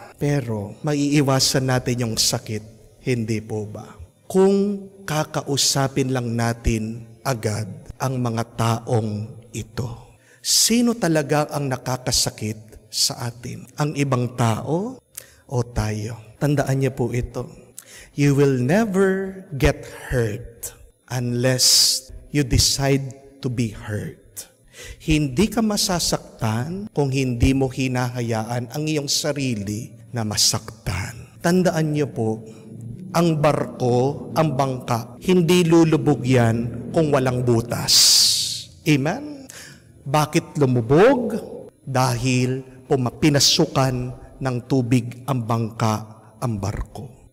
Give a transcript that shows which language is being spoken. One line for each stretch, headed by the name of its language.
Filipino: Pero maiiwasan natin yung sakit. Hindi po ba? Kung kakausapin lang natin agad ang mga taong ito. Sino talaga ang nakakasakit sa atin? Ang ibang tao o tayo? Tandaan niyo po ito.
English: You will never get hurt unless you decide to be hurt.
Filipino: Hindi ka masasaktan kung hindi mo hinahayaan ang iyong sarili na masaktan. Tandaan niyo po, ang barko, ang bangka, hindi lulubog yan kung walang butas. Amen? Bakit lumubog? Dahil pinasukan ng tubig ang bangka, ang barko.